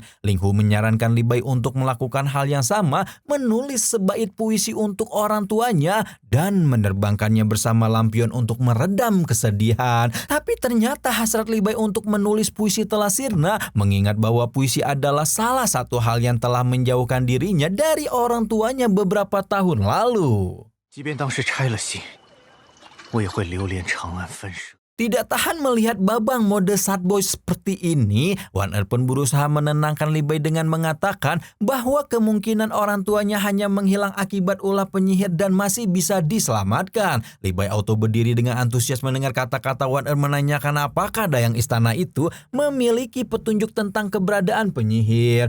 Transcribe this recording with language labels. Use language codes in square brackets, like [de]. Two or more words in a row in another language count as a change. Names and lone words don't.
[id] Ling Hu menyarankan Li Bai untuk melakukan hal yang sama, menulis sebaik puisi untuk orang tuanya dan menerbangkannya bersama lampion untuk meredam kesedihan. Tapi ternyata hasrat Li Bai untuk menulis puisi telah sirna, mengingat bahwa puisi adalah salah satu hal yang telah menjauhkan dirinya dari orang tuanya beberapa tahun lalu. [zh] 即便当时拆了信，我也会留恋长安分舍。 [id] Tidak tahan melihat babang mode [en] sad boy [id] seperti ini, Wan pun berusaha menenangkan Li Bai dengan mengatakan bahwa kemungkinan orang tuanya hanya menghilang akibat ulah penyihir dan masih bisa diselamatkan. Li Bai auto berdiri dengan antusias mendengar kata-kata Wan menanyakan apakah dayang istana itu memiliki petunjuk tentang keberadaan penyihir.